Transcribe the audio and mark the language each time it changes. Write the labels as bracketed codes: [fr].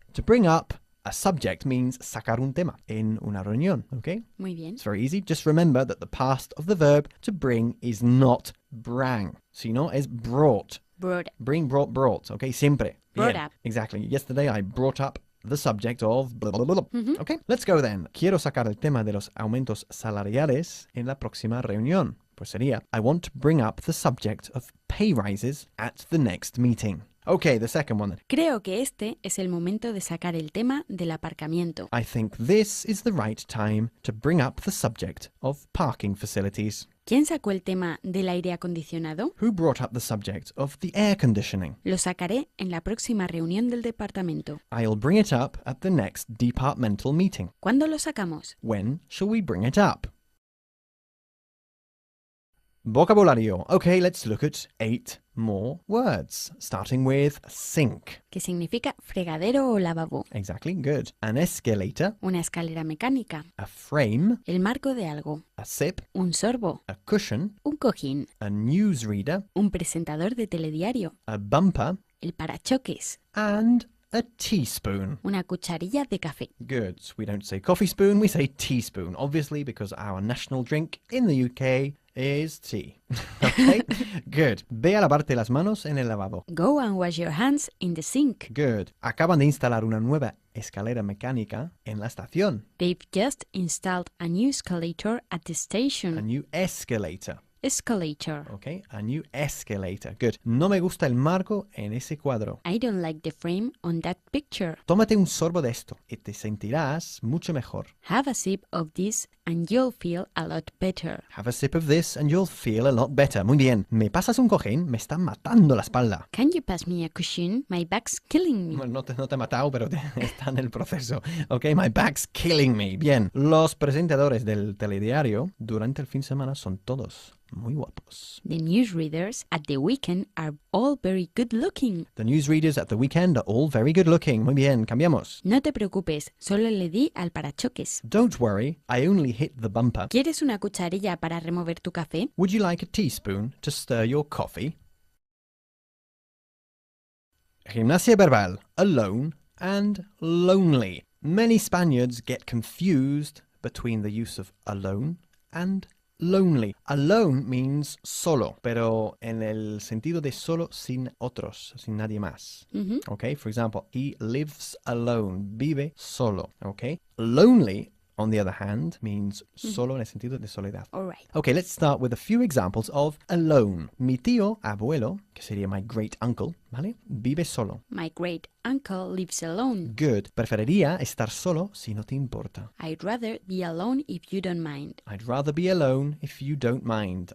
[en] To bring up a subject means [es] sacar un tema en una reunión, [en] okay? [es] Muy bien. [en] It's very easy. Just remember that the past of the verb to bring is not brang, [es] sino es [en] brought. Brought. Bring, brought, okay? [es] Siempre. [en] Brought [es] Bien. [en] up. Exactly. Yesterday I brought up the subject of blah, blah, blah, blah. Okay, let's go then. [es] Quiero sacar el tema de los aumentos salariales en la próxima reunión. Pues sería, [en] I want to bring up the subject of pay rises at the next meeting. Okay, the second one then. [es] Creo que este es el momento de sacar el tema del aparcamiento. [en] I think this is the right time to bring up the subject of parking facilities. [es] ¿Quién sacó el tema del aire acondicionado? [en] Who brought up the subject of the air conditioning? [es] Lo sacaré en la próxima reunión del departamento. [en] I'll bring it up at the next departmental meeting. [es] ¿Cuándo lo sacamos? [en] When shall we bring it up? [es] Vocabulario. [en] Okay, let's look at 8 more words, starting with sink. [es] Que significa fregadero o lavabo. [en] Exactly, good. An escalator, [es] Una escalera mecánica. [en] a frame, [es] El marco de algo. [en] a sip, [es] Un sorbo. [en] a cushion, [es] Un cojín. [en] a newsreader, [es] Un presentador de telediario. [en] a bumper, [es] El parachoques. [en] and a teaspoon. [es] Una cucharilla de café. [en] Good. We don't say coffee spoon, we say teaspoon, obviously because our national drink in the UK is tea. Okay? Good. [es] Ve a lavarte las manos en el lavabo. [en] Go and wash your hands in the sink. Good. [es] Acaban de instalar una nueva escalera mecánica en la estación. [en] They've just installed a new escalator at the A station. new escalator. Escalator. Okay? A new escalator. Good. [es] No me gusta el marco en ese cuadro. [en] I don't like the frame on that picture. [es] Tómate un sorbo de esto y te sentirás mucho mejor. [en] Have a sip of this and you'll feel a lot better. Have a sip of this and you'll feel a lot better. [es] Muy bien. ¿Me pasas un cojín? Me está matando la espalda. [en] Can you pass me a cushion? My back's killing me. [es] Bueno, no te he matado, pero está en el proceso. [en] Ok, my back's killing me. [es] Bien. Los presentadores del telediario durante el fin de semana son todos muy guapos. [en] The newsreaders at the weekend are all very good looking. The newsreaders at the weekend are all very good looking. [es] Muy bien, cambiamos. No te preocupes, solo le di al parachoques. [en] Don't worry, I only hit the bumper. [es] ¿Quieres una cucharilla para remover tu café? [en] Would you like a teaspoon to stir your coffee? [es] Gimnasia verbal, [en] alone and lonely. Many Spaniards get confused between the use of alone and lonely. Alone means [es] solo, pero en el sentido de solo sin otros, sin nadie más. [en] Okay, for example, he lives alone, [es] vive solo. [en] Okay, lonely, on the other hand, means [es] solo en el sentido de soledad. [en] All right. Okay, let's start with a few examples of alone. [es] Mi tío, abuelo, que sería [en] my great uncle, [es] ¿vale? Vive solo. [en] My great uncle lives alone. Good. [es] Preferiría estar solo si no te importa. [en] I'd rather be alone if you don't mind. I'd rather be alone if you don't mind.